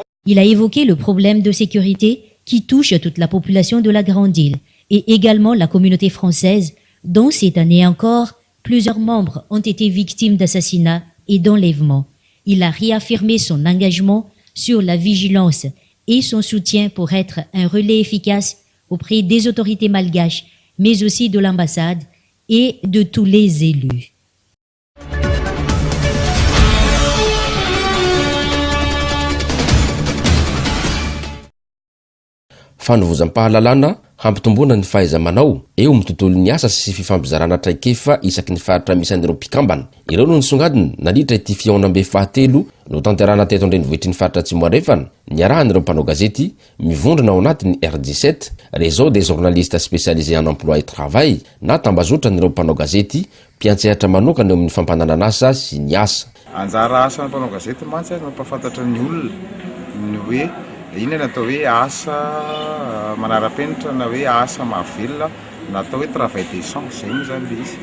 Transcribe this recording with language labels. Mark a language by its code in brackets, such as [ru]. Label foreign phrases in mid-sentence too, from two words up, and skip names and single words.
[fr] Il a évoqué le problème de sécurité qui touche toute la population de la Grande Île et également la communauté française, dont cette année encore, plusieurs membres ont été victimes d'assassinats et d'enlèvements. Il a réaffirmé son engagement sur la vigilance et son soutien pour être un relais efficace auprès des autorités malgaches, mais aussi de l'ambassade et de tous les élus. [mg] Fanovozam-pahalalana hampitomboana ny fahaiza-manao eo amin'ny tontolon'ny asa sy fifampizarana traikefa isaky ny faritra misy an'ireo mpikambana. Ireo no nisongadina nandritra ity fiaonam-be fahatelo no tanterahana teto an-drenivohitr'ny faritra Tsimorefana niarahan'ireo mpanao gazety mivondrona ao anatin'ny R17, [fr] réseau des journalistes spécialisés en emploi et travail, [mg] na tambazotran'ireo mpanao gazety mpiantsehatra manokana eo amin'ny fampananana asa sy ny asa. Anjara asa ny mpanao gazety mantsy mampafantatra ny olona ny hoe ina natao hoe asa manara-penitra na hoe asa mahavelona natao hoe [fr] travail d'essence [mg] zay moa zany le izy.